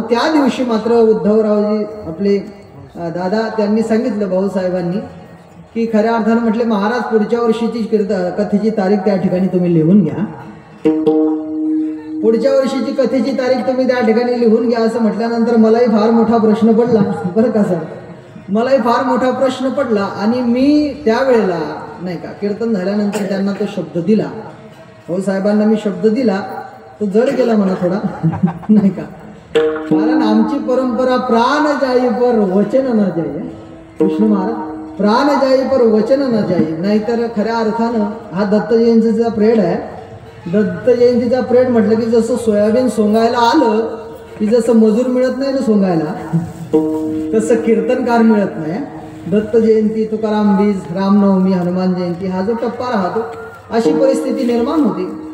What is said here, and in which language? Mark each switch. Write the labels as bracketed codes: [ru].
[mr] त्या दिवशी मात्र उद्धवरावजी आपले दादा त्यांनी सांगितलं भाऊसाहेबांनी की खऱ्या अर्थानं म्हटले महाराज पुढच्या वर्षीची कथेची तारीख त्या ठिकाणी तुम्ही लिहून घ्या, पुढच्या वर्षीची कथेची तारीख तुम्ही त्या ठिकाणी लिहून घ्या. असं म्हटल्यानंतर मलाही फार मोठा प्रश्न पडला बरं का सर, मलाही फार मोठा प्रश्न पडला. आणि मी त्यावेळेला नाही का कीर्तन झाल्यानंतर त्यांना तो शब्द दिला, भाऊसाहेबांना मी शब्द दिला, तो जड गेला म्हणा थोडा नाही का. कारण आमची परंपरा [awa] प्राण जाई पर वचन न जाई. [mr] विष्णू महाराज [awa] प्राण जाई पर वचन न जाई. [mr] नाहीतर खऱ्या अर्थानं हा दत्त जयंतीचा प्रेड आहे. दत्त जयंतीचा प्रेड म्हटलं की जसं सोयाबीन सोंगायला आलं की जसं मजूर मिळत नाही ना सोंगायला, तसं कीर्तनकार मिळत नाही. दत्त जयंती, तुकाराम बीज, रामनवमी, हनुमान जयंती हा जो टप्पा राहतो अशी परिस्थिती निर्माण होती.